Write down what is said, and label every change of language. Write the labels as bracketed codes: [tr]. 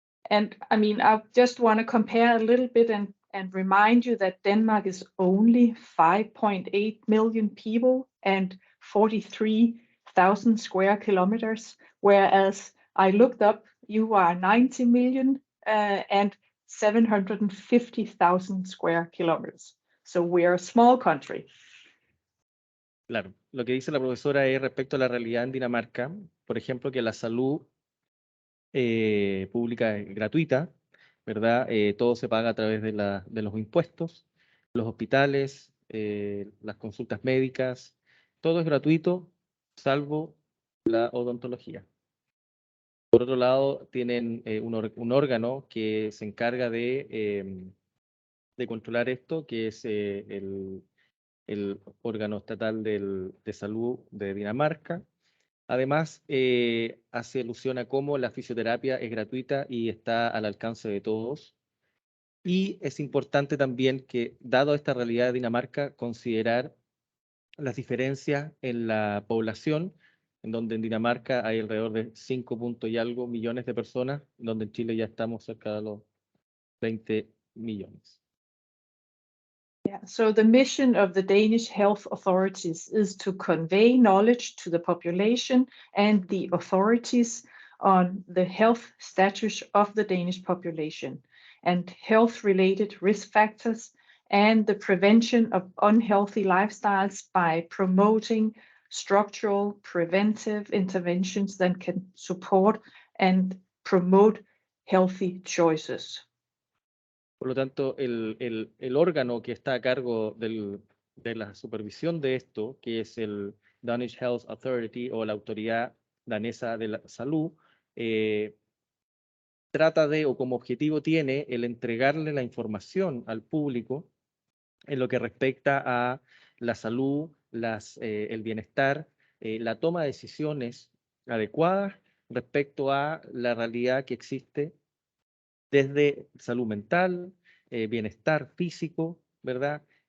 [en] And I mean, I just want to compare a little bit and remind you that Denmark is only 5.8 million people and 43,000 square kilometers, whereas I looked up, you are 90 million and 750,000 square kilometers. So we are a small country. [es] Claro, lo que dice la profesora es respecto a la realidad en Dinamarca, por ejemplo, que la salud pública es gratuita, ¿verdad? Todo se paga a través de los impuestos, los hospitales, las consultas médicas, todo es gratuito, salvo la odontología. Por otro lado, tienen un órgano que se encarga de controlar esto, que es el órgano estatal de salud de Dinamarca. Además, hace alusión a cómo la fisioterapia es gratuita y está al alcance de todos. Y es importante también que, dado esta realidad de Dinamarca, considerar las diferencias en la población, en donde en Dinamarca hay alrededor de 5 puntos y algo millones de personas, donde en Chile ya estamos cerca de los 20 millones. [en] Yeah, so the mission of the Danish health authorities is to convey knowledge to the population and the authorities on the health status of the Danish population and health-related risk factors and the prevention of unhealthy lifestyles by promoting structural preventive interventions that can support and promote healthy choices. [es] Por lo tanto, el órgano que está a cargo de la supervisión de esto, que es el Danish Health Authority o la Autoridad Danesa de la Salud, trata de, o como objetivo tiene, el entregarle la información al público en lo que respecta a la salud, el bienestar, la toma de decisiones adecuadas respecto a la realidad que existe desde salud mental, bienestar físico, ¿verdad?